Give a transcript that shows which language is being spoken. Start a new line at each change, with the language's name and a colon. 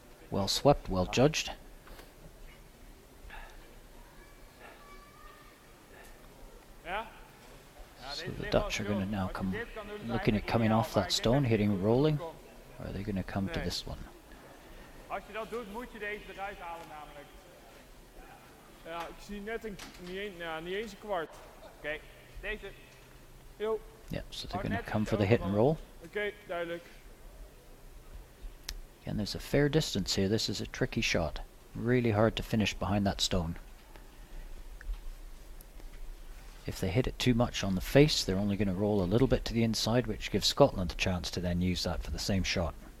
English: Well swept, well judged. So the Dutch are going to now come looking at coming off that stone, hitting rolling. Or are they going to come to this one?
Dutch: Als je dat doet, moet je deze eruit halen namelijk. Ja, ik zie net niet eens een kwart. Oké, deze. Yo.
English: Yeah, so they're going to come for the hit and roll.
Dutch: Oké, duidelijk.
English: And there's a fair distance here. This is a tricky shot. Really hard to finish behind that stone. If they hit it too much on the face, they're only going to roll a little bit to the inside, which gives Scotland a chance to then use that for the same shot.